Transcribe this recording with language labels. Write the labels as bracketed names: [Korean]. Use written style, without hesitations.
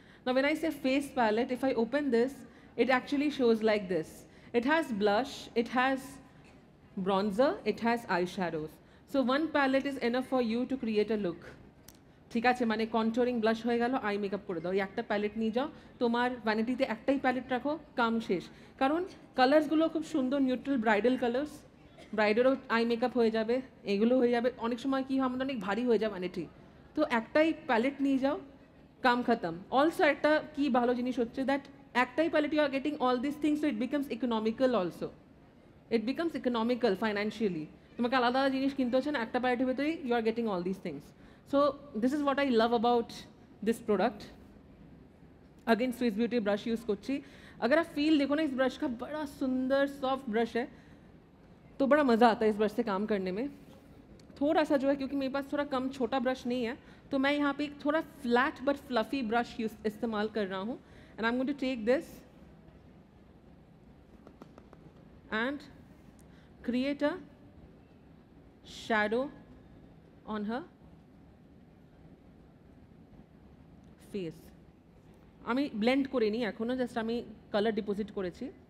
[English] Now when I say face palette, if I open this, it actually shows like this. It has blush, it has bronzer, it has eyeshadows. So one palette is enough for you to create a look. [Bangla] ঠিক আছে, মানে controlling blush হয়ে গেল, eye makeup করে দাও, এই একটা palette নিয়ে যাও, তোমার ভ্যানিটিতে একটাই প্যালেট রাখো, কাম শেষ। কারণ কালার্সগুলো খুব সুন্দর, neutral bridal colours, ব্রাইডেরও eye makeup হয়ে যাবে, এগুলো হয়ে যাবে। অনেক সময় কি হয়, আমাদের অনেক ভারী হয়ে যায় ভ্যানিটি, তো একটাই প্যালেট নিয়ে যাও, কাম খতম। [English] also [Bangla] একটা কি ভালো জিনিস হচ্ছে, [English] That একটাই palette you are getting all this things, so it becomes economical also, it becomes economical financially. [Bangla] তোমাকে আলাদা আলাদা জিনিস কিনতে হচ্ছে না, একটা প্যালেটের ভেতরেই [English] You are getting all this things. So this is what I love about this product. [Hindi] Again Swiss beauty brush use करছি। अगर आप फील देखो ना इस ब्रश का, बड़ा सुंदर सॉफ्ट ब्रश है, तो बड़ा मज़ा आता है इस ब्रश से काम करने में। थोड़ा सा जो है, क्योंकि मेरे पास थोड़ा कम छोटा ब्रश नहीं है, तो मैं यहाँ पे एक थोड़ा फ्लैट बट फ्लफी ब्रश इस्तेमाल कर रहा हूँ। [English] And I am going to take this and create a shadow on her face. [Bangla] আমি ব্লেন্ড করে নিই এখনো, জাস্ট আমি কালার ডিপোজিট করেছি।